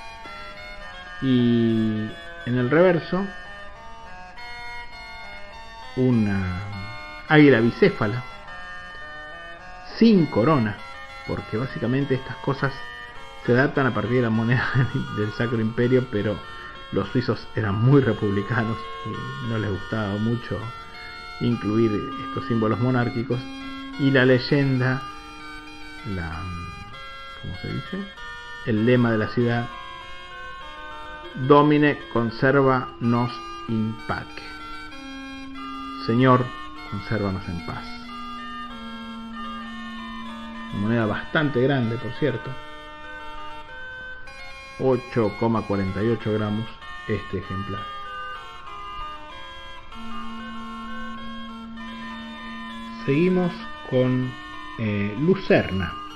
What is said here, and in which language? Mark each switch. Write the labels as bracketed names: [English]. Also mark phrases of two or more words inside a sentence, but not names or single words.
[Spanish] Y en el reverso, una águila bicéfala sin corona, porque básicamente estas cosas se adaptan a partir de la moneda del Sacro Imperio, pero los suizos eran muy republicanos y no les gustaba mucho incluir estos símbolos monárquicos, y la leyenda, ¿cómo se dice? El lema de la ciudad: [Latin] Domine conserva nos in pace. [Spanish] Señor, consérvanos en paz. Una moneda bastante grande, por cierto. 8,48 gramos este ejemplar. Seguimos con Lucerna.